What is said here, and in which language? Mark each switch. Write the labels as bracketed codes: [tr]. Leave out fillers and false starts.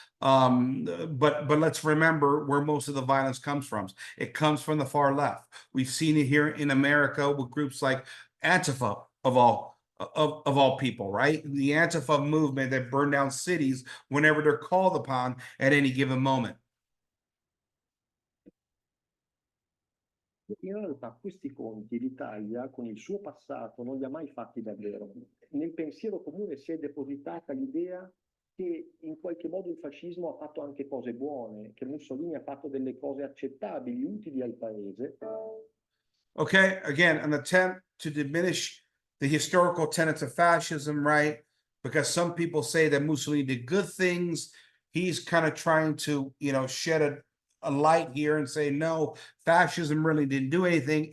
[en] But let's remember where most of the violence comes from. It comes from the far left. We've seen it here in America with groups like Antifa of all people, right? The Antifa movement that burned down cities whenever they're called upon at any given moment. [it] In realtà questi conti l'Italia con il suo passato non li ha mai fatti davvero. Nel pensiero comune si è depositata l'idea che in qualche modo il fascismo ha fatto anche cose buone, che Mussolini ha fatto delle cose accettabili, utili al paese. [en] Okay, again, an attempt to diminish the historical tenets of fascism, right? Because some people say that Mussolini did good things. He's kind of trying to, shed a light here and say, no, fascism really didn't do anything.